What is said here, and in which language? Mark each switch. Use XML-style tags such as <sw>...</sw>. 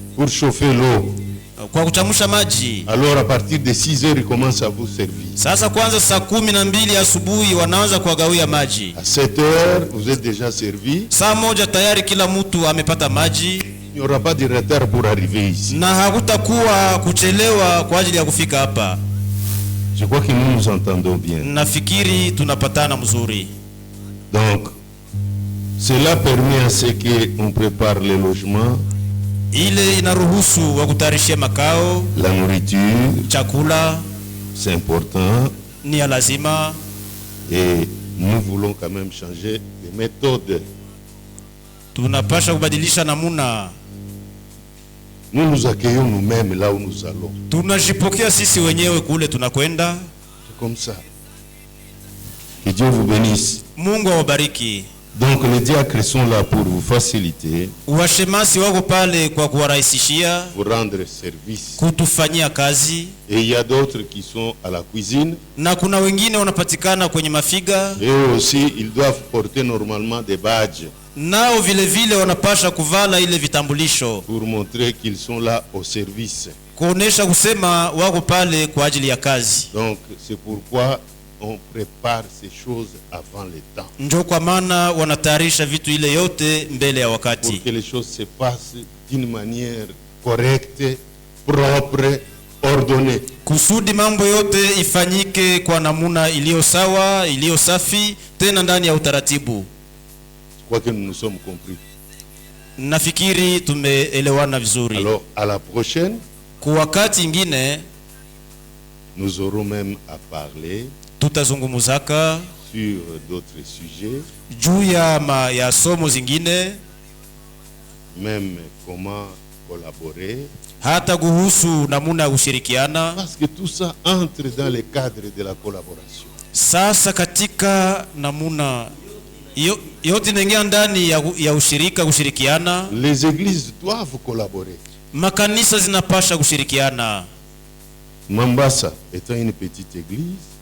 <fr>pour chauffer l'eau.</fr> <sw>kwa kuchamusha maji.</sw> <fr>Alors à partir de 6h, ils commencent à vous servir.</fr> <sw>Sasa kwanza saa 12 asubuhi wanaanza kuwagawia maji.</sw> <fr>À 7h, vous êtes déjà servi.</fr> <sw>Saa 1 tayari kila mtu amepata maji,</sw> <fr>Il n'y aura pas de retard pour arriver ici.</fr> <sw>na hakutakuwa kuchelewa kwa ajili ya kufika hapa.</sw> <fr>Je crois que nous nous entendons bien.</fr> <sw>Nafikiri tunapatana mzuri.</sw> <fr>Donc, cela permet à ce qu'on prépare les logements,</fr> <sw>Ile inaruhusu wa kutayarishia makao,</sw> <fr>la nourriture,</fr> <sw>chakula</sw> <fr>c'est important.</fr> <sw>ni ya lazima,</sw> <fr>Et nous voulons quand même changer de méthode.</fr> <sw>tunapasha kubadilisha namuna.</sw> <fr>Nous nous accueillons nous-mêmes là où nous allons.</fr> <sw>Tunajipokea sisi wenyewe kule tunakwenda.</sw> <fr>C'est comme ça. Que Dieu vous bénisse.</fr> <sw>Mungu awabariki.</sw> <fr>Donc les diacres sont là pour vous faciliter,</fr> <sw>Washemasi wako pale kwa kuwarahisishia,</sw> <fr>vous rendre service.</fr> <sw>kutufanyia kazi,</sw> <fr>Et il y a d'autres qui sont à la cuisine.</fr> <sw>na kuna wengine wanapatikana kwenye mafiga,</sw> <fr>Et eux aussi, ils doivent porter normalement des badges</fr> <sw>nao vile vile wanapasha kuvala ile vitambulisho</sw> <fr>pour montrer qu'ils sont là au service.</fr> <sw>kuonesha kusema wako pale kwa ajili ya kazi.</sw> <fr>Donc c'est pourquoi on prépare ces choses avant le temps.</fr> <sw>Ndio kwa maana wanatayarisha vitu ile yote mbele ya</sw> <fr>Pour</fr> <sw>wakati,</sw> <fr>que les choses se passent d'une manière correcte, propre, ordonnée.</fr> <sw>kusudi mambo yote ifanyike kwa namuna iliyo sawa, iliyo safi, tena ndani ya utaratibu.</sw> <fr>Je crois que nous nous sommes compris.</fr> <sw>Nafikiri tumeelewana vizuri.</sw> <fr>Alors à la prochaine,</fr> <sw>Kwa wakati ingine</sw> <fr>nous aurons même à parler</fr> <sw>tutazungumuzaka</sw> <fr>sur d'autres sujets,</fr> <sw>juu ya somo zingine,</sw> <fr>même comment collaborer,</fr> <sw>hata kuhusu namuna ya kushirikiana.</sw> <fr>parce que tout ça entre dans le cadre de la collaboration.</fr> <sw>Sasa katika namuna yote inaingia ndani ya ushirika, kushirikiana.</sw> <fr>Les églises doivent collaborer.</fr> <sw>Makanisa zinapasha kushirikiana.</sw> <fr>Mambasa étant une petite église,</fr>